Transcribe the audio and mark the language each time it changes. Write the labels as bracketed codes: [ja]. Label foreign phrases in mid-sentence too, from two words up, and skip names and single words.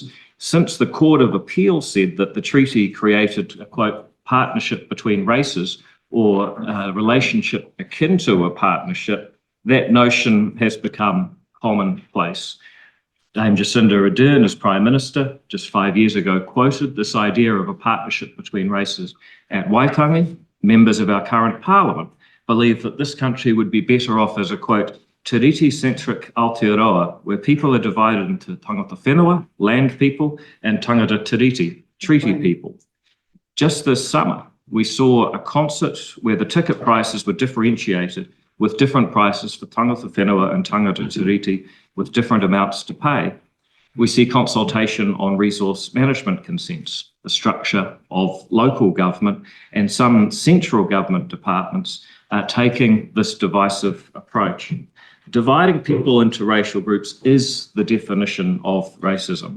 [en] Since the Court of Appeal said that the treaty created a, quote, partnership between races or a relationship akin to a partnership, that notion has become commonplace. Dame Jacinda Ardern, as Prime Minister, just 5 years ago, quoted this idea of a partnership between races at Waitangi. Members of our current Parliament believe that this country would be better off as a, quote, tiriti-centric Aotearoa, where people are divided into [mi] tangata whenua, [en] land people, and [mi] tangata tiriti, [en] treaty people. Just this summer, we saw a concert where the ticket prices were differentiated with different prices for [mi] tangata whenua [en] and [mi] tangata tiriti [en] with different amounts to pay. We see consultation on resource management consents, the structure of local government, and some central government departments are taking this divisive approach. Dividing people into racial groups is the definition of racism.